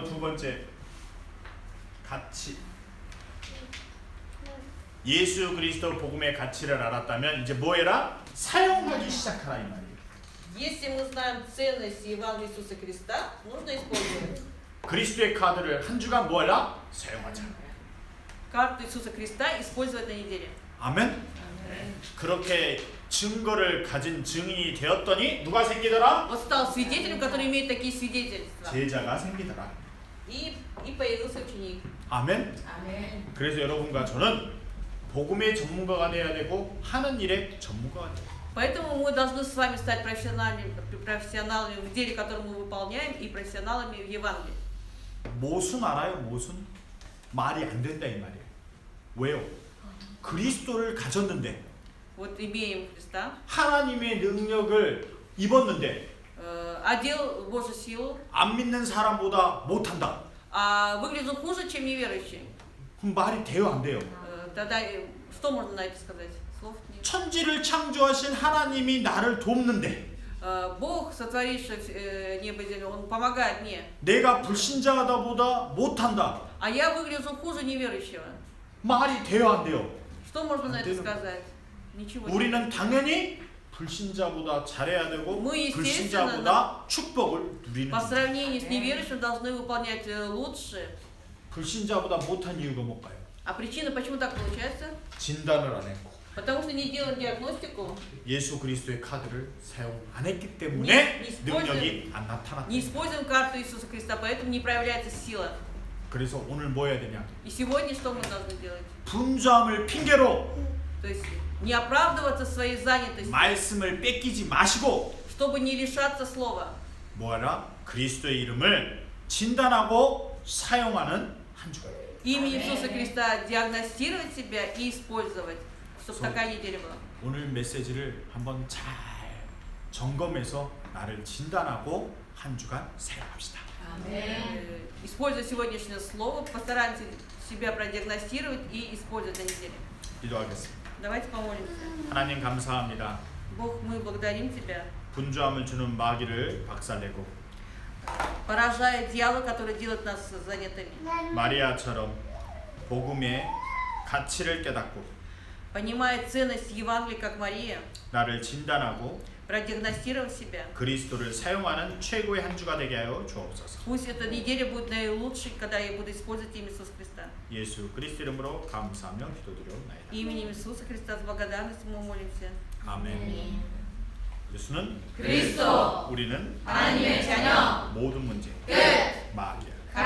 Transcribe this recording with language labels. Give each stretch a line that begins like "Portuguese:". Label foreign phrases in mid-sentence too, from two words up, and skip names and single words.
Korean: 두 번째 가치. 예수 그리스도 복음의 가치를 알았다면 이제 뭐 해라? 사용하기 시작하라 이 말이에요.
Russian: Если мы знаем ценность Евангелия Иисуса Христа, нужно использовать
Korean: 그리스도의 카드를 한 주간 뭐 해라? 사용하자.
Russian: карту Иисуса Христа, использовать на неделе.
Korean: 아멘. 그렇게 증거를 가진 증인이 되었더니 누가 생기더라?
Russian: Он стал свидетелем, который имеет такие свидетельства.
Korean: 제자가 생기더라.
Russian: И появился ученик.
Korean: 아멘. 아멘. 그래서 여러분과 저는 복음의 전문가가 돼야 되고 하는 일의 전문가가 돼야 돼요.
Russian: Поэтому мы должны с вами стать профессионалами в деле, которое мы выполняем, и профессионалами в Евангелии.
Korean: 모순 알아요? 모순? 말이 안 된다 이 말이에요. 왜요? 그리스도를 가졌는데
Russian: Вот имеем Христа,
Korean: 하나님의 능력을 입었는데
Russian: одел Божью силу,
Korean: 안 믿는 사람보다 못한다.
Russian: а выглядел хуже, чем неверующий.
Korean: 그럼 말이 돼요 안 돼요?
Russian: Тогда что можно на это сказать? Слов нет.
Korean: 천지를 창조하신 하나님이 나를 돕는데
Russian: Бог, сотворивший небо и землю, Он помогает мне.
Korean: 내가 불신자보다 못한다.
Russian: А я выгляжу хуже неверующего.
Korean: 말이 돼요 안 돼요?
Russian: Что можно на это
Korean: 되는
Russian: сказать? Ничего.
Korean: 우리는 당연히 불신자보다 잘해야 되고 뭐 불신자보다 축복을 누리는
Russian: По
Korean: 거예요.
Russian: сравнению с неверующим должны выполнять лучше.
Korean: 불신자보다 못한 이유가 뭘까요?
Russian: А причина, почему так получается?
Korean: 진단을 안 했고
Russian: Потому что не делают диагностику,
Korean: 예수 그리스도의 카드를 사용 안 했기 때문에 니 능력이 안 나타났다.
Russian: не используем карту Иисуса Христа, поэтому не проявляется сила.
Korean: 그래서 오늘 뭐 해야 되냐?
Russian: И сегодня что мы должны делать?
Korean: 분주함을 핑계로
Russian: То есть не оправдываться своей занятостью,
Korean: 말씀을 뺏기지 마시고
Russian: чтобы не лишаться слова.
Korean: 뭐하라? 그리스도의 이름을 진단하고 사용하는 한 주간.
Russian: Именем Иисуса Христа диагностировать себя и использовать, чтобы такая неделя была.
Korean: 오늘 메시지를 한번 잘 점검해서 나를 진단하고 한 주간 사용합시다.
Russian: Используя сегодняшнее слово, постараемся себя продиагностировать и использовать на неделе.
Korean: 기도하겠습니다.
Russian: Давайте помолимся.
Korean: 하나님 감사합니다.
Russian: Бог, мы благодарим Тебя,
Korean: 분주함을 주는 마귀를 박살내고
Russian: поражая дьявола, который делает нас занятыми.
Korean: 마리아처럼 복음의 가치를 깨닫고
Russian: Понимая ценность Евангелия, как Мария,
Korean: 나를 진단하고
Russian: продиагностировав себя.
Korean: 그리스도를 사용하는 최고의 한 주가 되게 하여 주옵소서.
Russian: Пусть эта неделя будет наилучшей, когда я буду использовать имя Иисуса Христа.
Korean: 예수 그리스도 이름으로 감사하며 기도드려옵나이다.
Russian: Именем Иисуса Христа с благодарностью мы молимся.
Korean: 아멘. 예수는 그리스도 우리는 하나님의 자녀 모든 문제 끝 마귀야.